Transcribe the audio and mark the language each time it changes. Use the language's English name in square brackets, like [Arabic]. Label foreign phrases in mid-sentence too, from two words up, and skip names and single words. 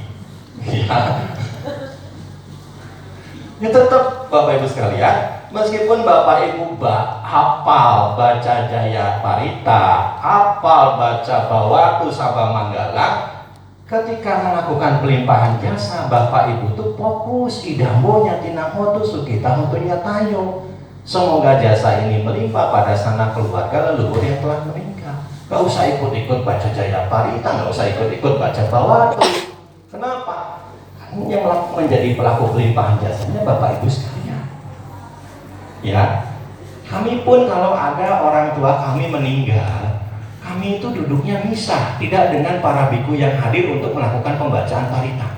[Indonesian] Ya tetap Bapak Ibu sekalian, meskipun Bapak Ibu hafal baca jaya parita, hafal baca bawatu sabah manggala, ketika melakukan pelimpahan jasa Bapak Ibu tuh fokus [Pali] idambonya tinahotu sukita hotunya tayo. [Indonesian] Semoga jasa ini melimpah pada sanak keluarga leluhur yang telah meninggal. Gak usah ikut-ikut baca jaya parita, gak usah ikut-ikut baca bawatu. Kenapa? Yang menjadi pelaku pelimpahan jasanya Bapak Ibu sekalian. Ya, kami pun kalau ada orang tua kami meninggal, kami itu duduknya misah, tidak dengan para biku yang hadir untuk melakukan pembacaan parita.